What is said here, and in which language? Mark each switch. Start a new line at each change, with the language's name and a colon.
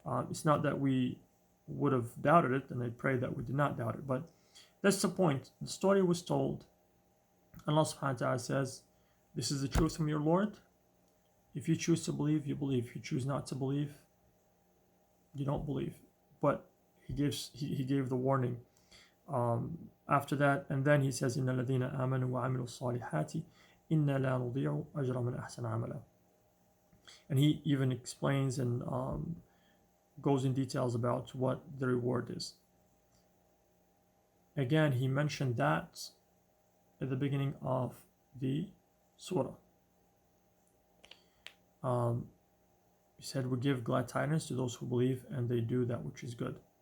English: It's not that we would have doubted it, and I pray that we did not doubt it, but that's the point. The story was told. Allah subhanahu wa ta'ala says, this is the truth from your Lord. If you choose to believe, you believe. If you choose not to believe, you don't believe. But he gave the warning after that, and then he says,
Arabic: إِنَّ الَّذِينَ آمَنُوا وَعَمِلُوا الصَّالِحَاتِ إِنَّا لَا نُضِيعُ أَجْرَ مَنْ أَحْسَنَ عَمَلًا.
English: And he even explains and goes in details about what the reward is. Again, he mentioned that at the beginning of the surah. He said, we give glad tidings to those who believe and they do that which is good.